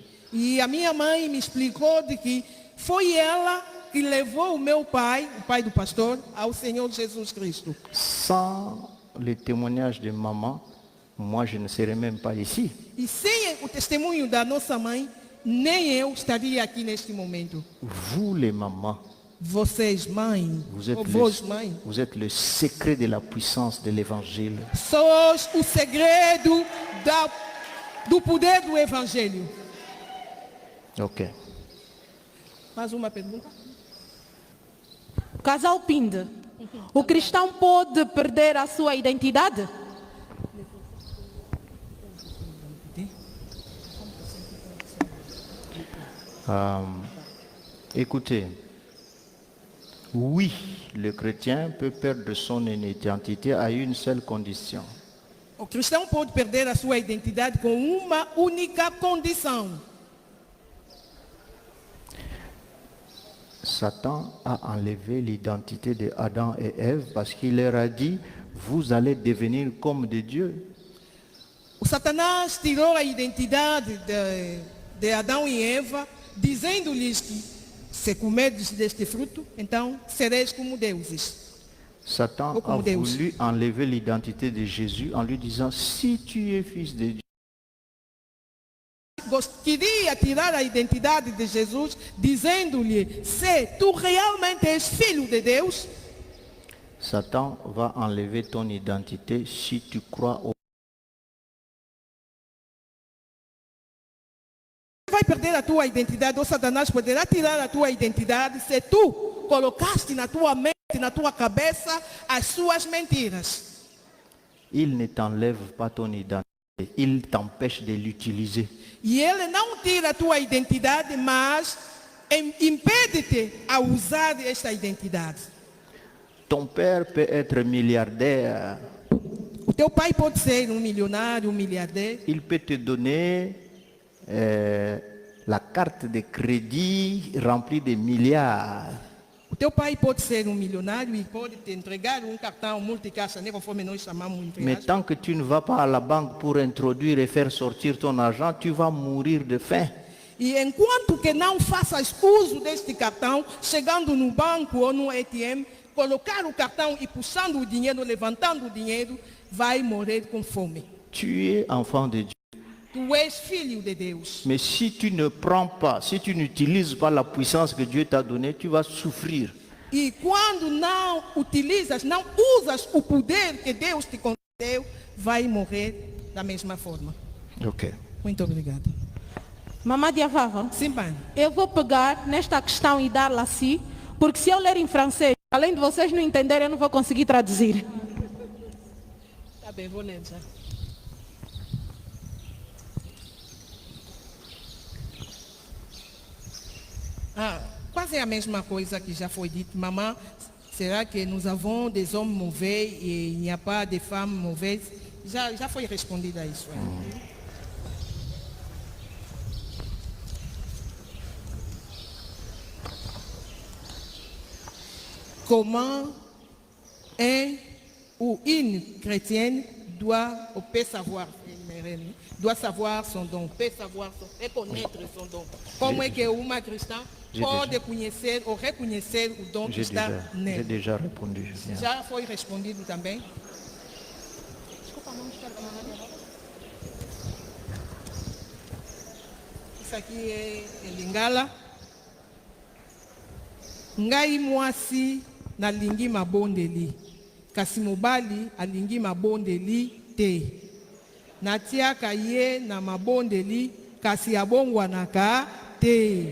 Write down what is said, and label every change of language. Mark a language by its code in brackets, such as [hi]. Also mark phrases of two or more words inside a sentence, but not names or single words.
[pt] E a minha mãe me explicou de que foi ela que levou o meu pai, o pai do pastor, ao Senhor Jesus Cristo. [fr] Sans le témoignage de maman, moi je ne serais même pas ici. [pt] E sem o testemunho da nossa mãe, nem eu estaria aqui neste momento. [fr] Vous les mamans, [pt] Vocês, mãe, [fr] vous êtes, [pt] ou vós, mãe, [fr] vous êtes le secret de la puissance de l'évangile. [pt] sois o segredo do poder do Evangelho. Ok. Mais uma pergunta? Casal Pinde, o cristão pode perder a sua identidade? [fr] Écoutez, oui, le chrétien peut perdre son identité à une seule condition. [pt] O cristão pode perder a sua identidade com uma única condição. [fr] Satan a enlevé l'identité de Adam et Ève parce qu'il leur a dit, vous allez devenir comme des dieux. [pt] O Satanás tirou a identidade de Adão e Eva, dizendo-lhes que se comerdes deste fruto, então sereis como deuses. [fr] Satan [pt] Ou a como Deus. [fr] voulu enlever l'identité de Jésus en lui disant, si tu es fils de Dieu, [pt] Queria tirar a identidade de Jesus, dizendo-lhe, se tu realmente és filho de Deus, [fr] Satan va enlever ton identité si tu crois au... [pt] vai perder a tua identidade, ou Satanás poderá tirar a tua identidade se tu colocaste na tua mente, na tua cabeça, as suas mentiras. [fr] Il ne t'enlève pas ton identité, il t'empêche de l'utiliser. [pt] E ele não tira a tua identidade, mas impede-te a usar esta identidade. [fr] Ton père peut être milliardaire, [pt] O teu pai pode ser um milionário, um miliardaire. [fr] il peut te donner la carte de crédit remplie de milliards. [pt] O teu pai pode ser um milionário e pode te entregar um cartão multicaixa, né, conforme nós chamamos entre [fr] Mais [pt] aspas. [fr] tant que tu ne vas pas à la banque pour introduire et faire sortir ton argent, tu vas mourir de faim. [pt] E enquanto que não faças uso deste cartão, chegando no banco ou no ATM, colocar o cartão e puxando o dinheiro, levantando o dinheiro, vai morrer com fome. [fr] Tu es enfant de Dieu. [pt] Tu és filho de Deus. [fr] Mais si tu ne prends pas, si tu n'utilises pas la puissance que Dieu t'a donnée, tu vas souffrir. [pt] E quando não utilizas, não usas o poder que Deus te concedeu, vai morrer da mesma forma. Ok. Muito obrigado. Mamãe Diavava, Sim, pai. eu vou pegar nesta questão e dar-la assim, porque se eu ler em francês, além de vocês não entenderem, eu não vou conseguir traduzir. Tá bem, vou ler já. Ah, quase a mesma coisa que já foi dito. [fr] Maman, [pt] será que [fr] nous avons des hommes mauvais et il n'y a pas de femmes mauvaises? [pt] Já foi respondido a isso. [fr] Comment un ou une chrétienne peut savoir son don, peut savoir reconnaître son don. [pt] Como é que uma cristã pode conhecer ou reconhecer o dom que está [fr] J'ai [pt] nele? [fr] déjà répondu. Bien. [pt] Já foi respondido também. Isso aqui é Lingala. [ln] Ngai mwasi nalingi mabondeli. Kasi mobali alingi mabondeli te. Natiaka ye na mabondeli kasi abongwanaka te.